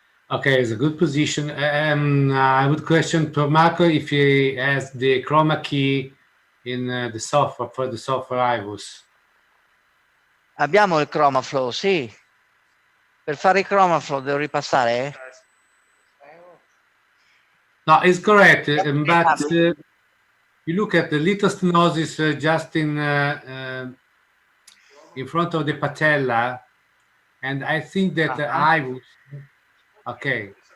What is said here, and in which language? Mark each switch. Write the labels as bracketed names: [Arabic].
[English] Okay, it's a good position. I would question to Marco if he has the chroma key in the software for the software IVUS. [Italian] Abbiamo il chroma flow, sì. Per fare il chroma flow devo ripassare? [English] No, it's correct, but you look at the little stenosis just in front of the patella, and I think that the IVUS. Okay.